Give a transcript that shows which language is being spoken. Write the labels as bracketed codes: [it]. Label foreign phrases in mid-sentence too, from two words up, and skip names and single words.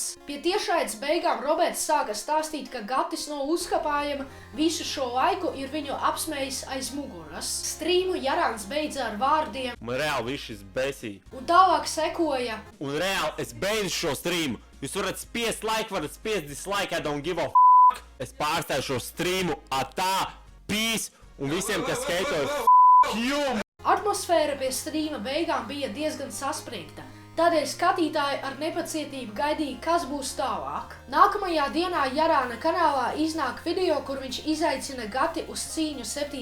[lv] Pie tiešraides beigām Roberts sāka stāstīt, ka Gatis no uzkapājuma visu šo laiku ir viņu apsmējis aiz muguras. Strīmu Jarāns beidza ar vārdiem: Man reāli viss šis besīja. Un tālāk sekoja: Un reāli es beidzu šo streamu. Jūs varat spiest like, varat spiest dislike, [en] I don't give a f***. [lv] Es pārstāju šo streamu, atā, peace, un visiem, kas skaitoja [en] f*** you. [lv] Atmosfēra pie strīma beigām bija diezgan saspringta, tādēļ skatītāji ar nepacietību gaidīja, kas būs tālāk. Nākamajā dienā Jarāna kanālā iznāk video, kur viņš izaicina Gati uz cīņu 7.